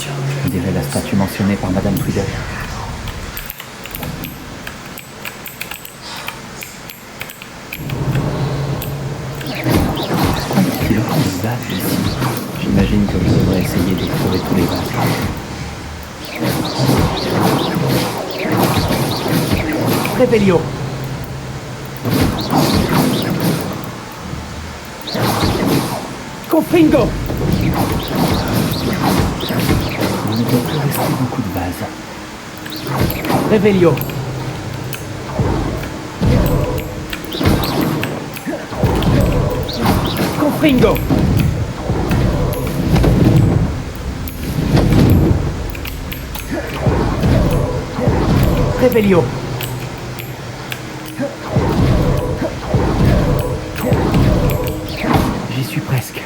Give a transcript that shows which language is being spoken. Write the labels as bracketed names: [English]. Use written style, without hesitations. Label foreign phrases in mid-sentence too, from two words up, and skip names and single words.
[French] On dirait la statue mentionnée par Madame Tweedle. Il y a des vases ici. J'imagine que je devrais essayer de trouver tous les vases. Revelio. Confringo. Il ne doit plus rester beaucoup de vases. Revelio. Confringo. Revelio. J'y suis presque.